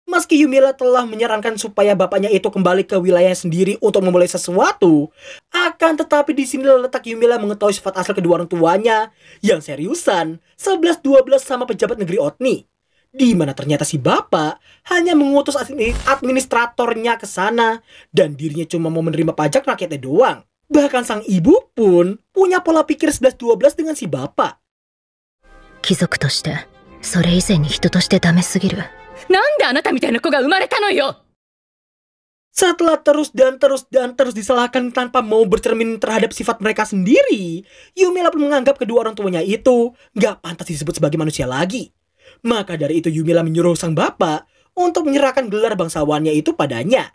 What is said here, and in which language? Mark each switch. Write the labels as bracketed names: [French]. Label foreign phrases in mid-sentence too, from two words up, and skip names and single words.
[Indonesian] Meski Yumiela telah menyarankan supaya bapaknya itu kembali ke wilayah sendiri untuk memulai sesuatu, akan tetapi di sini letak Yumiela mengetahui sifat asal kedua orang tuanya yang seriusan 11-12 sama pejabat negeri Otni. Di mana ternyata si bapak hanya mengutus administratornya ke sana dan dirinya cuma mau menerima pajak rakyatnya doang. Bahkan sang ibu pun punya pola pikir 11-12 dengan si bapak. [Japanese] 貴族としてそれ以前に人としてダメすぎる。なんであなたみたいな子が生まれたのよ。 [Indonesian] Setelah terus disalahkan tanpa mau bercermin terhadap sifat mereka sendiri, Yumiela pun menganggap kedua orang tuanya itu gak pantas disebut sebagai manusia lagi. Maka dari itu Yumiela menyuruh sang bapak untuk menyerahkan gelar bangsawannya itu padanya.